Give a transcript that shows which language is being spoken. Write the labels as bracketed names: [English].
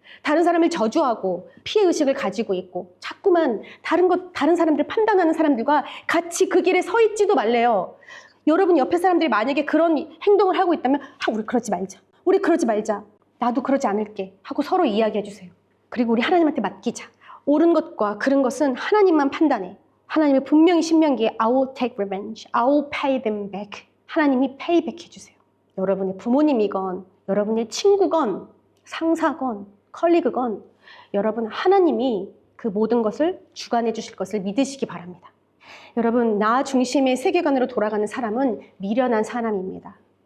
[Korean] 다른 사람을 저주하고 피해의식을 가지고 있고 자꾸만 다른 사람들 판단하는 사람들과 같이 그 길에 서 있지도 말래요. 여러분 옆에 사람들이 만약에 그런 행동을 하고 있다면 우리 그러지 말자, 우리 그러지 말자, 나도 그러지 않을게 하고 서로 이야기해 주세요. 그리고 우리 하나님한테 맡기자. 옳은 것과 그른 것은 하나님만 판단해. 하나님이 분명히 신명기에 [English] I will take revenge, I will pay them back. [Korean] 하나님이 payback 해주세요. 여러분의 부모님이건 여러분의 친구건 상사건 컬리그건 여러분, 하나님이 그 모든 것을 주관해 주실 것을 믿으시기 바랍니다. 여러분, 나 중심의 세계관으로 돌아가는 사람은 미련한 사람입니다.